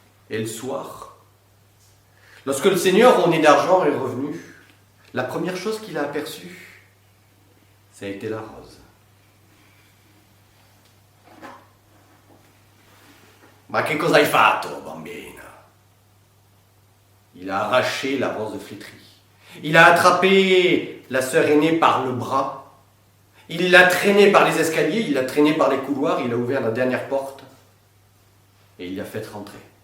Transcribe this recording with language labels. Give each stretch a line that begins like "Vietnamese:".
French: Et le soir, lorsque le seigneur au nez d'argent est revenu, la première chose qu'il a aperçue, ça a été la rose.
Italian: Ma che cosa hai fatto, bambina?
French: Il a arraché la rose flétrie. Il a attrapé la sœur aînée par le bras. Il l'a traînée par les escaliers, il l'a traînée par les couloirs, il a ouvert la dernière porte et il l'a fait rentrer.